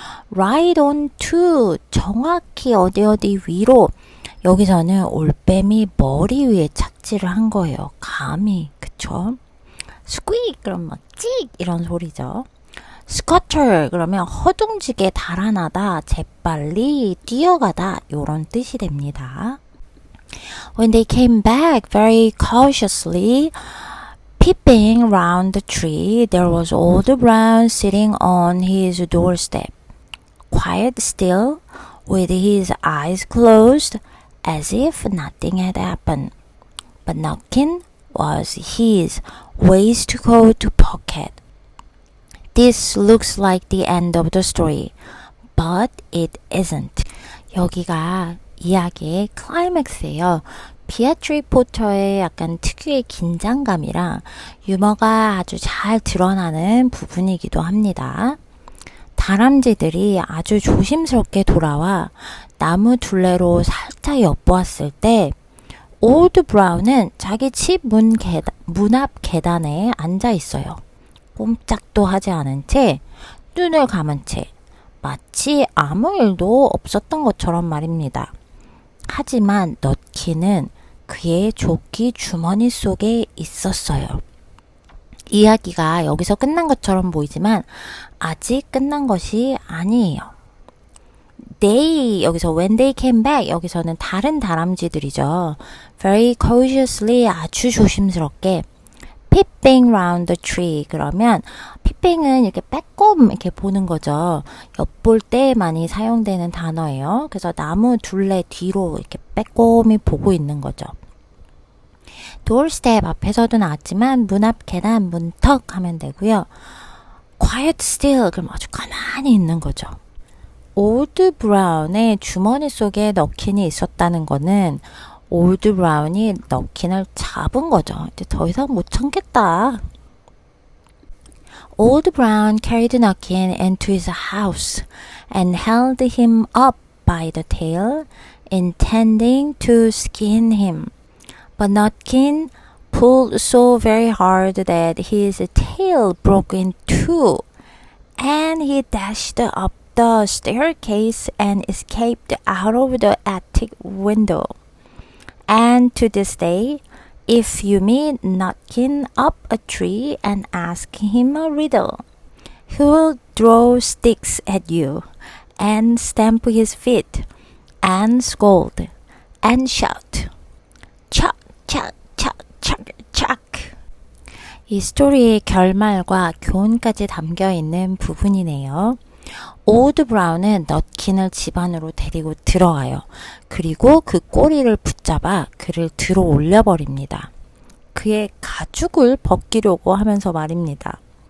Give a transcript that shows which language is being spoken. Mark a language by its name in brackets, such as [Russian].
[English] right on to [Korean] 정확히 어디 위로 여기서는 올빼미 머리 위에 착지를 한 거예요. 감히 그쵸? squeak 그럼 막 찍 이런 소리죠. scutter 그러면 허둥지게 달아나다, 재빨리 뛰어가다 이런 뜻이 됩니다. [English] When they came back very cautiously, peeping round the tree, there was Old Brown sitting on his doorstep, quiet still, with his eyes closed, as if nothing had happened. But Nutkin was his waistcoat pocket. This looks like the end of the story, but it isn't. [Korean] 여기가 이야기의 클라이맥스예요. 비아트리 포터의 약간 특유의 긴장감이랑 유머가 아주 잘 드러나는 부분이기도 합니다. 다람쥐들이 아주 조심스럽게 돌아와 나무 둘레로 살짝 엿보았을 때 올드 브라운은 자기 집 문 앞 계단에 앉아 있어요. 꼼짝도 하지 않은 채 눈을 감은 채 마치 아무 일도 없었던 것처럼 말입니다. 하지만 넛키는 그의 조끼 주머니 속에 있었어요. 이야기가 여기서 끝난 것처럼 보이지만 아직 끝난 것이 아니에요. [English] They [Korean] 여기서 [English] when they came back [Korean] 여기서는 다른 다람쥐들이죠. [English] Very cautiously [Korean] 아주 조심스럽게 [English] peeping round the tree. [Korean] 그러면 peeping은 이렇게 빼꼼 이렇게 보는 거죠. 엿볼 때 많이 사용되는 단어예요. 그래서 나무 둘레 뒤로 이렇게 빼꼼히 보고 있는 거죠. doorstep 앞에서도 나왔지만 문 앞 계단 문턱 하면 되고요. [English] quiet still [Korean] 그럼 아주 가만히 있는 거죠. 올드 브라운의 주머니 속에 너킨이 있었다는 거는 올드 브라운이 너킨을 잡은 거죠. 이제 더 이상 못 참겠다. [English] Old Brown carried Nuckin into his house and held him up by the tail, intending to skin him. But Nutkin pulled so very hard that his tail broke in two, and he dashed up the staircase and escaped out of the attic window. And to this day, if you meet Nutkin up a tree and ask him a riddle, he will throw sticks at you and stamp his feet and scold and shout, "Chuck, chuck, chuck, chuck, chuck." [Korean] 이 스토리의 결말과 교훈까지 담겨 있는 부분이네요. 올드 브라운은 넛킨을 집 안으로 데리고 들어가요. 그리고 그 꼬리를 붙잡아 그를 들어 올려버립니다. 그의 가죽을 벗기려고 하면서 말입니다.